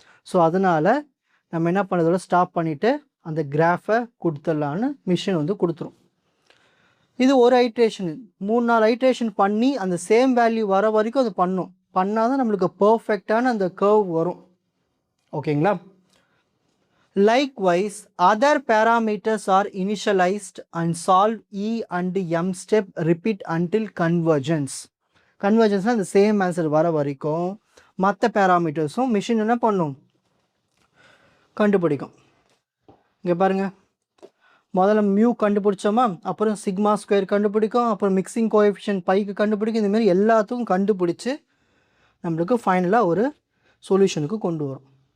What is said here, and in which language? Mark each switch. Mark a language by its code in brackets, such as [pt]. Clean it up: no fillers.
[ta] So அதனால் நம்ம என்ன பண்ணுறதோட ஸ்டாப் பண்ணிவிட்டு அந்த கிராஃபை கொடுத்துடலான்னு மிஷின் வந்து கொடுத்துரும். இது ஒரு ஐட்ரேஷன். 3-4 ஐட்ரேஷன் பண்ணி அந்த சேம் வேல்யூ வர வரைக்கும் அது பண்ணும். பண்ணால் தான் நம்மளுக்கு பர்ஃபெக்டான அந்த கர்வ் வரும். ஓகேங்களா? [en] Likewise, other parameters are initialized and solve and m step repeat until convergence. [ta] Convergence அந்த சேம் ஆன்சர் வர வரைக்கும் மற்ற பேராமீட்டர்ஸும் மிஷின் என்ன பண்ணும்? கண்டுபிடிக்கும். இங்கே பாருங்கள், முதல்ல மியூ கண்டுபிடிச்சோமா, அப்புறம் சிக்மா ஸ்கொயர் கண்டுபிடிக்கும், அப்புறம் மிக்சிங் கோஎஃபிஷியன்ட் பைக்கு கண்டுபிடிக்கும். இந்தமாரி எல்லாத்துக்கும் கண்டுபிடிச்சி நம்மளுக்கு ஃபைனலாக ஒரு சொல்யூஷனுக்கு கொண்டு வரும்.